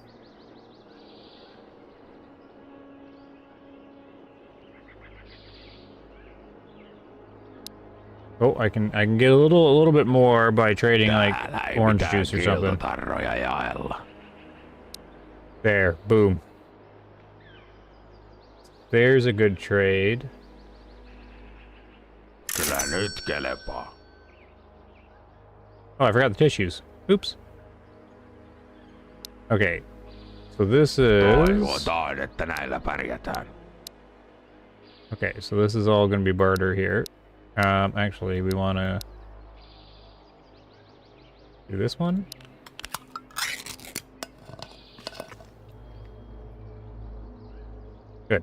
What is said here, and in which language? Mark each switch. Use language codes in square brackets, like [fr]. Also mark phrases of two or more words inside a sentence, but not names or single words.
[en] Oh, I can get a little bit more by trading like orange juice or something. There, boom. There's a good trade. [fi] Kyllä nyt kelepaa. [en] Oh, I forgot the tissues. Oops. Okay. So this is... [fi] Toivotaan, että näillä pärjätään. [en] Okay, so this is all going to be barter here. Actually, we want to do this one. Good.